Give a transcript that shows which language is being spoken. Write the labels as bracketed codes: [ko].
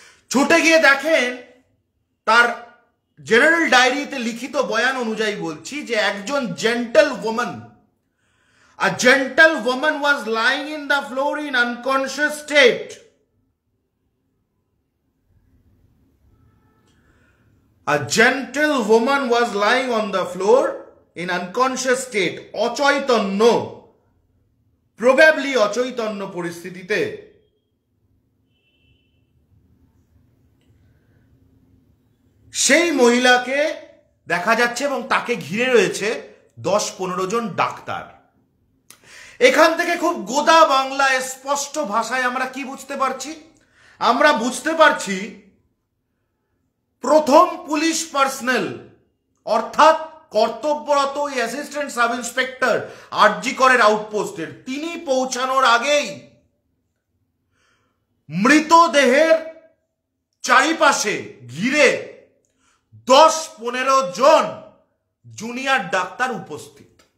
[bn] ছুটে গিয়ে দেখেন তার জেনারেল ডায়েরিতে লিখিত বয়ান অনুযায়ী বলছি যে একজন gentle woman, [en] a gentle woman was lying in the floor in unconscious state. A gentle woman was lying on the floor in unconscious state, [bn] অচৈতন্য, [en] probably [bn] অচৈতন্য পরিস্থিতিতে। সেই মহিলাকে দেখা যাচ্ছে এবং তাকে ঘিরে রয়েছে 10-15 জন ডাক্তার। এখান থেকে খুব গোদা বাংলায় স্পষ্ট ভাষায় আমরা কি বুঝতে পারছি? আমরা বুঝতে পারছি প্রথম পুলিশ পার্সোনাল অর্থাৎ কর্তব্যরত অ্যাসিস্ট্যান্ট সাব ইন্সপেক্টর আরজিকরের আউটপোস্টের, তিনি পৌঁছানোর আগেই মৃতদেহের চারিপাশে ঘিরে 10-15 জন জুনিয়র ডাক্তার উপস্থিত।